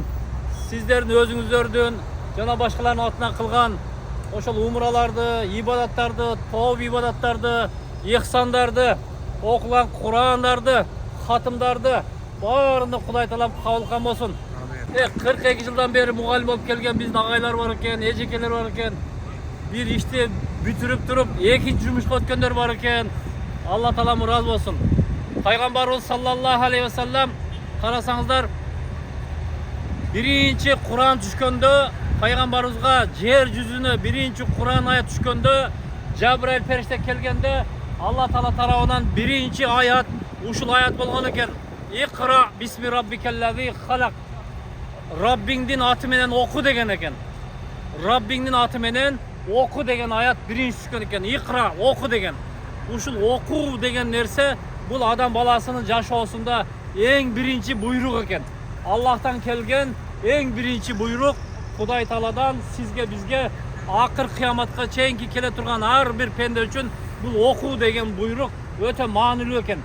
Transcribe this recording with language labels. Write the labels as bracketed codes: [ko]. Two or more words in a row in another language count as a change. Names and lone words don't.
[ky] Сиздердин өзүңүздөрдүн жана башкалардын атынан кылган ошол умураларды, ибадаттарды, топ ибадаттарды, ихсандарды, окулган Курандарды, хатымдарды баарында Кудай таалам кабыл кылган болсун. 42 жылдан бери мугалим болуп келген биздин агайлар бар экен, эжекелер бар экен. Бир ишти бүтүрүп туруп, экинчи жумушка өткөндөр бар экен. Алла таалам ыраазы болсун. Пайгамбарыбыз [ar] صلى الله عليه وسلم [ky] карасаңыздар, биринчи Куран түшкөндө, пайгамбарыбызга жер жүзүнө биринчи Куран аят түшкөндө, Жабраил периште келгенде Алла Таала тарабынан биринчи аят ушул аят болгон экен. [ar] اقرأ باسم ربك الذي خلق. [ky] Раббиңдин аты менен оку деген экен. Раббиңдин аты менен оку деген аят биринчи түшкөн экен. Икра, оку деген. Ушул оку деген нерсе бул адам баласынын жашоосунда эң биринчи буйрук экен. Аллахтан келген эң биринчи буйрук Кудай Тааладан сизге, бизге акыр кыяматка чейинки келе турган ар бир пенде үчүн бул оку деген буйрук өтө маанилүү экен.